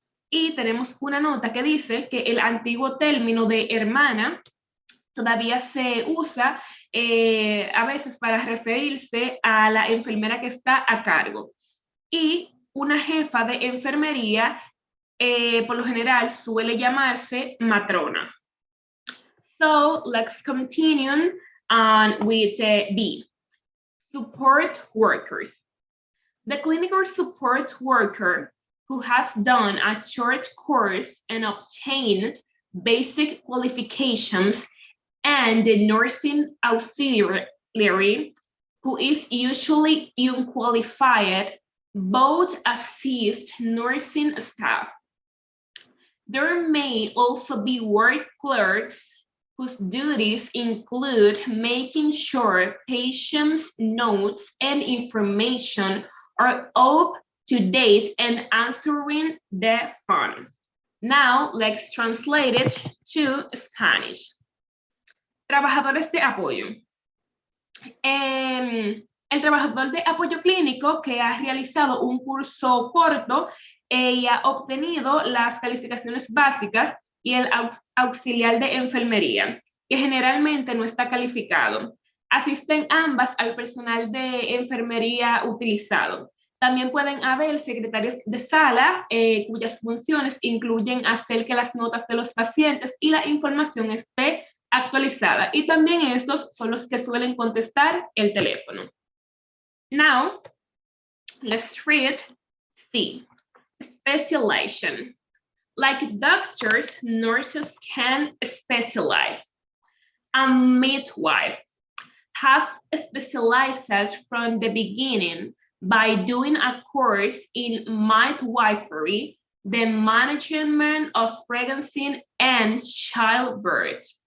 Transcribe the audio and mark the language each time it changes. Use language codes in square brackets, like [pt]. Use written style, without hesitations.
[es] Y tenemos una nota que dice que el antiguo término de hermana todavía se usa a veces para referirse a la enfermera que está a cargo. Y una jefa de enfermería, por lo general, suele llamarse matrona. [en] So, let's continue with B, support workers. The clinical support worker who has done a short course and obtained basic qualifications, and the nursing auxiliary who is usually unqualified, both assist nursing staff. There may also be ward clerks whose duties include making sure patients' notes and information are up to date and answering the phone. Now, let's translate it to Spanish. [es] Trabajadores de apoyo. El trabajador de apoyo clínico que ha realizado un curso corto y ha obtenido las calificaciones básicas, y el auxiliar de enfermería, que generalmente no está calificado. Asisten ambas al personal de enfermería utilizado. También pueden haber secretarios de sala cuyas funciones incluyen hacer que las notas de los pacientes y la información esté actualizada. Y también estos son los que suelen contestar el teléfono. [en] Now, let's read C, specialization. Like doctors, nurses can specialize. A midwife has specialized from the beginning by doing a course in midwifery, the management of pregnancy and childbirth.